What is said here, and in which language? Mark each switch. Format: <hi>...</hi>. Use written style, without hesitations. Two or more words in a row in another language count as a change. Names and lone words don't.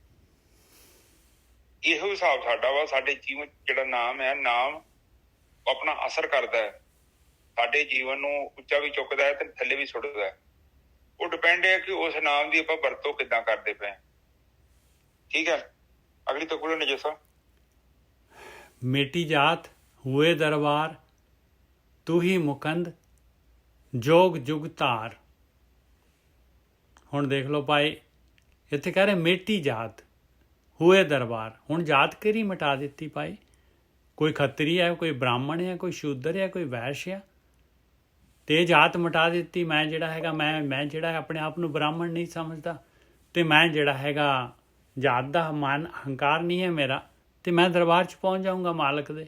<pa>ਇਹੋ ਹਿਸਾਬ ਸਾਡਾ ਵਾ। ਸਾਡੇ ਜੀਵਨ ਜਿਹੜਾ ਨਾਮ ਹੈ, ਨਾਮ ਆਪਣਾ ਅਸਰ ਕਰਦਾ ਹੈ, ਸਾਡੇ ਜੀਵਨ ਨੂੰ ਉੱਚਾ ਵੀ ਚੁੱਕਦਾ ਹੈ ਤੇ ਥੱਲੇ ਵੀ ਸੁੱਟਦਾ ਹੈ। ਉਹ ਡਿਪੈਂਡ ਹੈ ਕਿ ਉਸ ਨਾਮ ਦੀ ਆਪਾਂ ਵਰਤੋਂ ਕਿੱਦਾਂ ਕਰਦੇ ਪਏ। ਠੀਕ ਹੈ, ਅਗਲੀ ਤੋਂ ਕੋਲ ਨਜਸਾ।</pa> <hi>मेटी जात हुए दरबार, तू ही मुकंद जोग जुग तार।</hi> <pa>ਹੁਣ ਦੇਖ ਲਓ ਭਾਈ, ਇੱਥੇ ਕਹਿ ਰਹੇ ਮੇਟੀ ਜਾਤ ਹੋਏ ਦਰਬਾਰ। ਹੁਣ ਜਾਤ ਕਿਹੜੀ ਮਿਟਾ ਦਿੱਤੀ ਭਾਈ? ਕੋਈ ਖੱਤਰੀ ਹੈ, ਕੋਈ ਬ੍ਰਾਹਮਣ ਹੈ, ਕੋਈ ਸ਼ੂਦਰ ਹੈ, ਕੋਈ ਵੈਸ਼ ਹੈ, ਤੇ ਇਹ ਜਾਤ ਮਿਟਾ ਦਿੱਤੀ। ਮੈਂ ਜਿਹੜਾ ਹੈਗਾ, ਮੈਂ ਜਿਹੜਾ ਆਪਣੇ ਆਪ ਨੂੰ ਬ੍ਰਾਹਮਣ ਨਹੀਂ ਸਮਝਦਾ, ਤੇ ਮੈਂ ਜਿਹੜਾ ਹੈਗਾ ਜਾਤ ਦਾ ਮਾਨ ਹੰਕਾਰ ਨਹੀਂ ਹੈ ਮੇਰਾ, ਤੇ ਮੈਂ ਦਰਬਾਰ 'ਚ ਪਹੁੰਚ ਜਾਊਂਗਾ ਮਾਲਕ ਦੇ।</pa>